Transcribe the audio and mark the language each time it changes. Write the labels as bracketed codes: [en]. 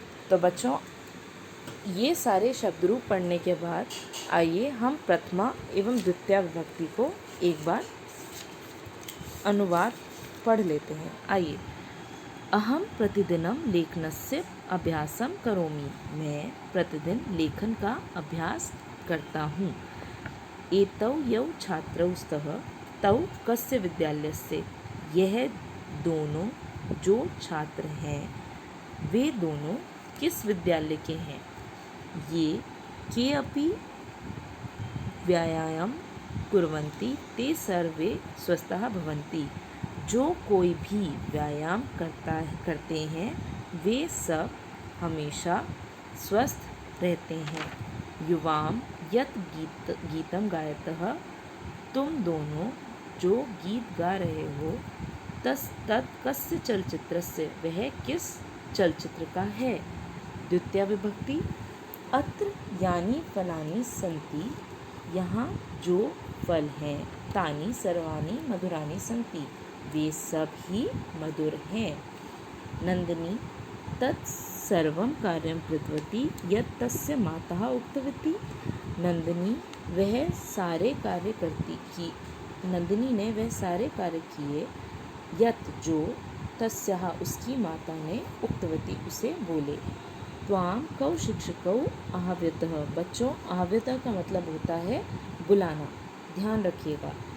[hi] तो बच्चों, ये सारे शब्द रूप पढ़ने के बाद आइए हम प्रथमा एवं द्वितीया विभक्ति को एक बार अनुवाद पढ़ लेते हैं। आइए। [sa] अहम प्रतिदिनम लेखनस्य अभ्यासम करोमि। [hi] मैं प्रतिदिन लेखन का अभ्यास करता हूँ। [sa] एतौ यौ छात्रौ स्तः तौ कस्य विद्यालयस्य। [hi] यह दोनों जो छात्र हैं वे दोनों किस विद्यालय के हैं। [sa] ये के अपि व्यायामं कुर्वन्ति ते सर्वे स्वस्थः भवन्ति। [hi] जो कोई भी व्यायाम करते हैं वे सब हमेशा स्वस्थ रहते हैं। [sa] युवाम यत् गीतम गायतः। [hi] तुम दोनों जो गीत गा रहे हो [sa] तत् कस्य चलचित्रस्य। [hi] वह किस चलचित्र का है। द्वितीया विभक्ति। [sa] अत्र यानी फलानि सन्ति। [hi] यहाँ जो फल हैं। [sa] तानि सर्वाणि मधुराणि सन्ति। [hi] वे सब ही मधुर हैं। [sa] नंदिनी तत् सर्वं कार्यं कृतवती यत् तस्य माता उक्तवती। [hi] नंदिनी वह सारे कार्य करती की। नंदिनी ने वह सारे कार्य किए, [sa] यत् [hi] जो, [sa] तस्याः [hi] उसकी माता ने, [sa] उक्तवती [hi] उसे बोले। [sa] त्वां कौ शिक्षकौ आह्वयतः। [hi] बच्चों, आह्वयतः का मतलब होता है बुलाना, ध्यान रखिएगा।